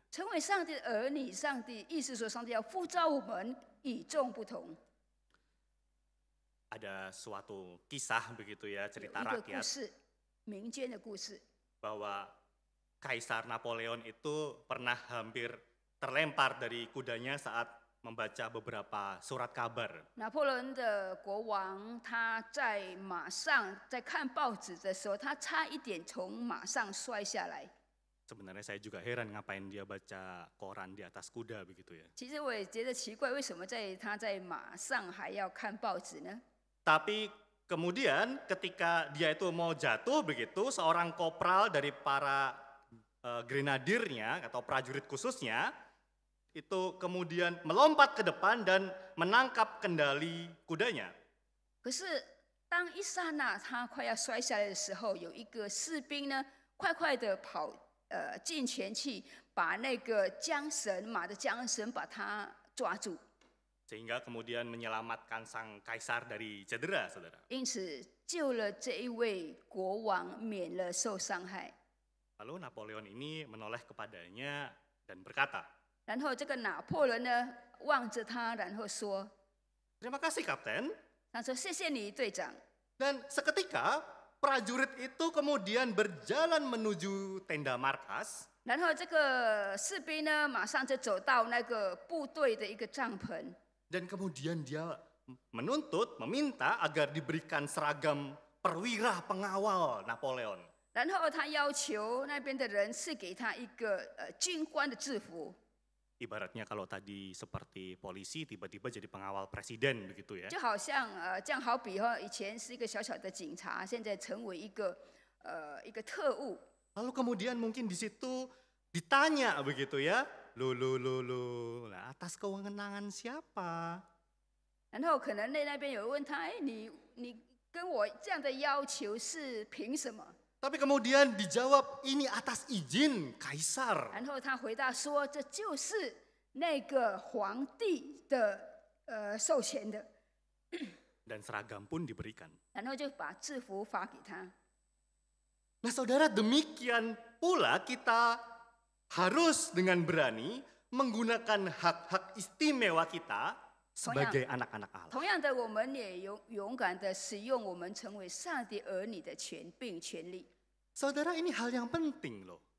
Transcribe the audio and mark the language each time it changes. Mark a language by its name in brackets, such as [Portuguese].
[Chinese] 成为上帝的儿女，上帝意思说，上帝要呼召我们与众不同。 [Indonesian] Ada suatu kisah begitu ya, [Chinese] 有 [Indonesian] cerita [Chinese] 一个故 [Indonesian] rakyat [Chinese] 事，民间的故事。 [Indonesian] bahwa Kaisar Napoleon itu pernah hampir terlempar dari kudanya saat membaca beberapa surat kabar. [Chinese] 拿破仑的国王，他在马上在看报纸的时候，他差一点从马上摔下来。 [Indonesian] Sebenarnya saya juga heran ngapain dia baca koran di atas kuda begitu ya. [Chinese] 其实我也觉得奇怪，为什么他在马上还要看报纸呢？ [Indonesian] Tapi kemudian ketika dia itu mau jatuh begitu, seorang kopral dari para grenadirnya atau prajurit khususnya itu kemudian melompat ke depan dan menangkap kendali kudanya. [Chinese] 可是当一刹那他快要摔下来的时候，有一个士兵呢，快快的跑进前去，把那个马的缰绳把他抓住。 [Indonesian] Sehingga kemudian menyelamatkan sang kaisar dari cedera, saudara. [Chinese] 因此救了这一位国王，免了受伤害。 [Indonesian] Lalu Napoleon ini menoleh kepadanya dan berkata, [Chinese] 然后这个拿破仑呢，望着他，然后说 [Indonesian] "Terima kasih, Kapten." [Chinese] 他说谢谢你，队长。 [Indonesian] Dan seketika prajurit itu kemudian berjalan menuju tenda markas. [Chinese] 然后这个士兵呢，马上就走到那个部队的一个帐篷。 [Indonesian] Dan kemudian dia menuntut, meminta agar diberikan seragam perwira pengawal Napoleon. [Chinese] 然后他要求那边的人是给他一个军官的制服， [Indonesian] Ibaratnya kalau tadi seperti polisi tiba-tiba jadi pengawal presiden begitu ya. [Chinese] 就好像这样好比以前是一个小小的警察，现在成为一个特务。 [Indonesian] Lalu kemudian mungkin di situ ditanya begitu ya. Loh, nah, atas kewenangan siapa? [Chinese] 然后可能那边有人问他，哎，你跟我这样的要求是凭什么？ [Indonesian] Tapi kemudian dijawab ini atas izin kaisar. [Chinese] 然后他回答说，这就是那个皇帝的授权的， [Indonesian] Dan seragam pun diberikan. [Chinese] 然后就把制服发给他。 [Indonesian] Nah saudara, demikian pula kita harus dengan berani menggunakan hak-hak istimewa kita sebagai anak-anak Allah. [Chinese] 同样的，我们也勇敢的使用我们成为上帝儿女的权柄、权利， [Indonesian] Saudara, ini hal yang penting loh.